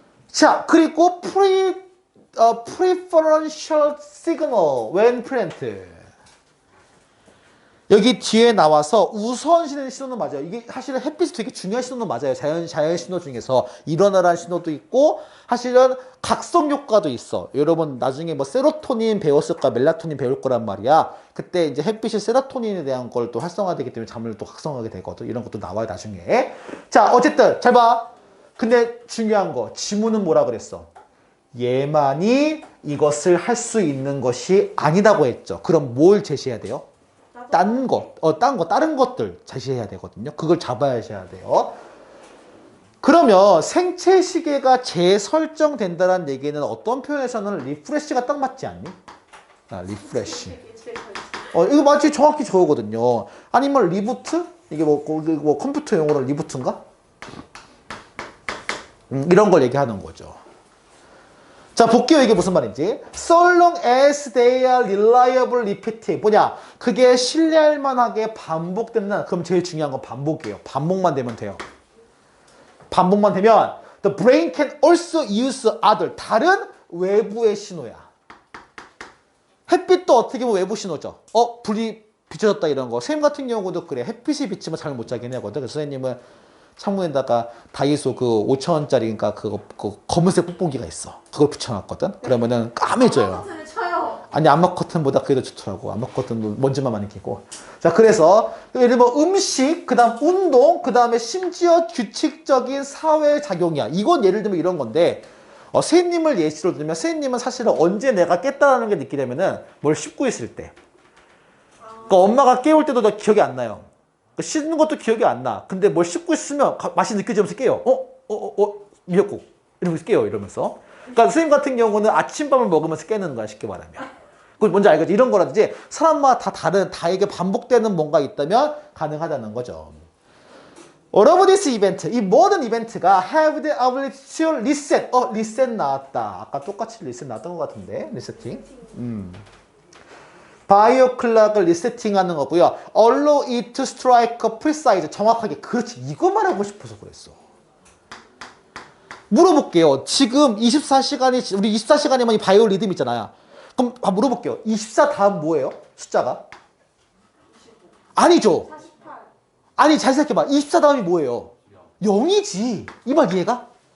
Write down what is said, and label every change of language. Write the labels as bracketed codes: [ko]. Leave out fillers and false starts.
[en] 자, 그리고 preferential signal when present. [ko] 여기 뒤에 나와서 우선시되는 신호는 맞아요. 이게 사실은 햇빛이 되게 중요한 신호는 맞아요. 자연 신호 중에서 일어나라는 신호도 있고 사실은 각성 효과도 있어. 여러분 나중에 뭐 세로토닌 배웠을 거야, 멜라토닌 배울 거란 말이야. 그때 이제 햇빛이 세로토닌에 대한 걸 또 활성화되기 때문에 잠을 또 각성하게 되거든. 이런 것도 나와요 나중에. 자, 어쨌든 잘 봐. 근데 중요한 거 지문은 뭐라 그랬어? 얘만이 이것을 할 수 있는 것이 아니다고 했죠. 그럼 뭘 제시해야 돼요? 다른 것들 제시해야 되거든요. 그걸 잡아야셔야 돼요. 그러면 생체 시계가 재설정된다는 얘기는 어떤 표현에서는 리프레시가 딱 맞지 않니? 리프레시. 이게 제일 잘 이거 마치 정확히 저거거든요. 아니면 리부트? 이게 뭐 컴퓨터 용어로 리부트인가? 이런 걸 얘기하는 거죠. 자, 볼게요. 이게 무슨 말인지. [en] So long as they are reliable, repeated. [ko] 뭐냐? 그게 신뢰할 만하게 반복된다. 그럼 제일 중요한 건 반복이에요. 반복만 되면 돼요. 반복만 되면 [en] the brain can also use other. [ko] 다른 외부의 신호야. 햇빛도 어떻게 보면 외부 신호죠. 불이 비춰졌다 이런 거. 선생님 같은 경우도 그래. 햇빛이 비치면 잠을 못 자긴 하거든. 그래서 선생님은 창문에다가 다이소 그 5,000원짜리니까 그 검은색 뽁뽁이가 있어. 그걸 붙여놨거든. 그러면은 까매져요. 커튼을 쳐요. 아니 암막 커튼보다 그게 더 좋더라고. 암막 커튼도 먼지만 많이 끼고. 자, 그래서 예를 들면 음식, 그다음 운동, 그다음에 심지어 규칙적인 사회 작용이야. 이건 예를 들면 이런 건데 선생님을 예시로 들면 선생님은 사실은 언제 내가 깼다라는 게 느끼려면은 뭘 씹고 있을 때. 그러니까 엄마가 깨울 때도 너 기억이 안 나요. 씻는 것도 기억이 안 나. 근데 뭘 씹고 있으면 맛이 느껴지면서 깨요. 미역국. 이러면서 깨요. 이러면서. 그러니까 선생님 같은 경우는 아침밥을 먹으면서 깨는 거야. 쉽게 말하면. 그거 뭔지 알겠지? 이런 거라든지 사람마다 다 다른, 다에게 반복되는 뭔가 있다면 가능하다는 거죠. [en] All of this event, [ko] 이 모든 이벤트가 [en] have the ability to reset. [ko] 리셋 나왔다. 아까 똑같이 리셋 나왔던 것 같은데. 리세팅. 바이오 클락을 리세팅하는 거고요. [en] Allow it to strike a precise. [ko] 정확하게. 그렇지. 이거 말하고 싶어서 그랬어. 물어볼게요. 지금 24시간이, 우리 24시간이면 바이오 리듬 있잖아요. 그럼 물어볼게요. 24 다음 뭐예요? 숫자가? 아니죠. 48. 아니, 잘 생각해봐. 24 다음이 뭐예요? 0이지. 이 말 이해가?